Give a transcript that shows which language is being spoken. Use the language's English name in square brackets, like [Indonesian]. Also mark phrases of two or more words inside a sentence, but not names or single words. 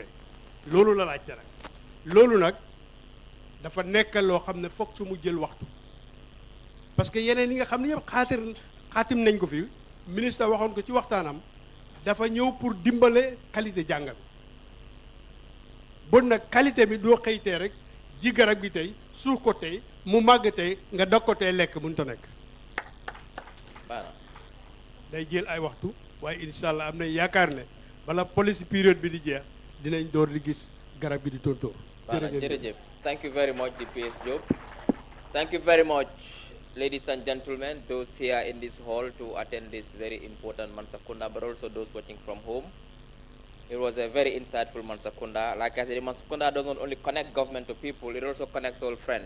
[Wolof] loolu la laajte nag loolu nag dafa nekk loo xam ne foog su mu jël waxtu parce que yeneen yi nga xam ne yëpp xaatim nañ ko fi ministre waxoon ko ci waxtaanam dafa ñëw pour dimbale qualité jàng bi bon nag qualité bi doo xëytee rek ji garab gi tey suuf ko tey mu màgg tey nga dog ko tey lekk mënut a nekk day jël ay waxtu waaye [Arabic] إن شاء الله [Wolof] am nañ yaakaar ne bala policy période bi di jeex dinañ door di gis garab gi di tóortóor. [English] jërëjëf thank you very much DPS Job. Thank you very much, ladies and gentlemen, those here in this hall to attend this very important Mansa Kunda, but also those watching from home. It was a very insightful Mansa Kunda. Like I said, Mansa Kunda doesn't only connect government to people, it also connects all friends.